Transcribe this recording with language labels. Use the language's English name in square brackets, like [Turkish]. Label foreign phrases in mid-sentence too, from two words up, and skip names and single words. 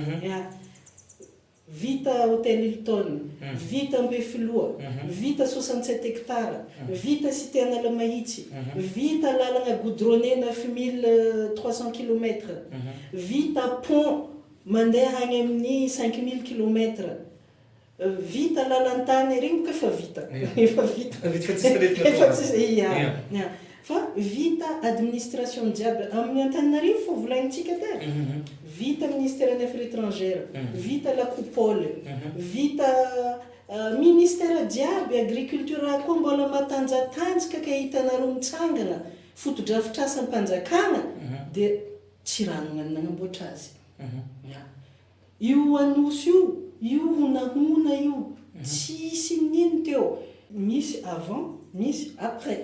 [Malagasy] Vita hôtel Hilton, vita Ambefiloha, vita 67 hectares, vita cité Analamahitsy, vita lalagna goudronné 9300 km, vita pont mandeha agny amin'ny 5000 km, vita lalantany regny efa vita. Efa vita. Fa vita administration jiaby amin'ny Antananarivo fô volagnintsika tara. [French] Vita ministère des affaires étrangères, vita la coupole, [Malagasy] vita ministère jiaby agriculture koa mbola matanjatanjaka ka hitanareo mitsangana fotodrafitrasa ampanjakana dia Tsiranana nagnamboatra azy. Io anosy io honahona io tsisy nino teo, misy avant misy après.